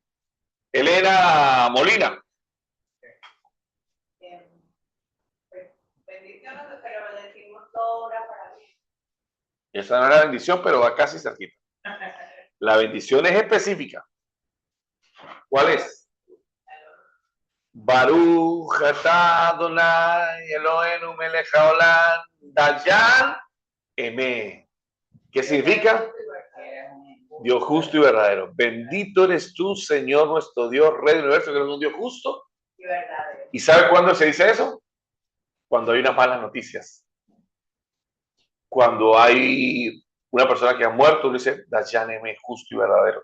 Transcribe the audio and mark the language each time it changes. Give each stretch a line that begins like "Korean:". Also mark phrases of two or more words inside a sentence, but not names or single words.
Spanish: Elena Molina. Bendiciones, pero le decimos toda hora para mí. Esa no es la bendición, pero va casi cerquita. La bendición es específica. ¿Cuál es?
Hebrew: ברוך אתה אדוני אלוהינו מלך העולם דיין אמת.
Spanish: ¿Qué significa? Dios justo y verdadero. Bendito eres tú, Señor nuestro Dios, Rey del universo, que eres un Dios justo. Y verdadero. ¿Y sabe cuándo se dice eso? Cuando hay unas malas noticias. Cuando hay una persona que ha muerto, uno dice, Dayaneme justo y verdadero.